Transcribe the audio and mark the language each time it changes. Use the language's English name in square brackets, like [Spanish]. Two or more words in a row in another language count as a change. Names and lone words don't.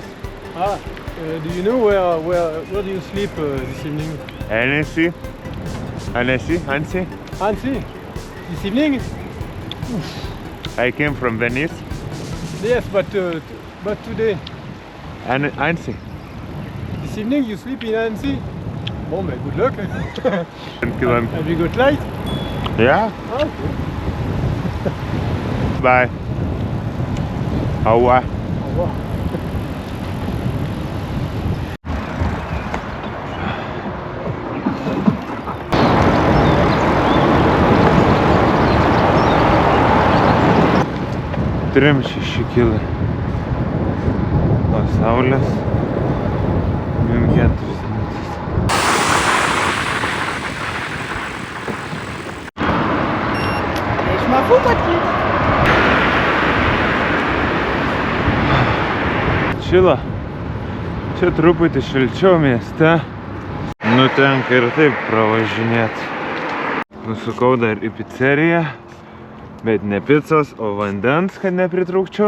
[English] Do you know where do you sleep this evening? Annecy. Annecy? Annecy? This evening? I came from Venice. Yes, but today. Annecy. This evening you sleep in Annecy? [French] Bon, mais [English] good luck. 10 kilometers. Have you got light? Yeah. Ah, okay. Bye. [French] Au revoir. Au revoir. [Lithuanian] Trim 6 kilai. Nuo saulės. 4 minutės. [French] Je m'en fous pas de qui. [Lithuanian] Šila. Čia truputį šilčiau mieste. Nu tenka ir taip pravažinėti. Nusukau dar į pizzeriją. Bet ne picos, o vandens, kad nepritrūkčiau.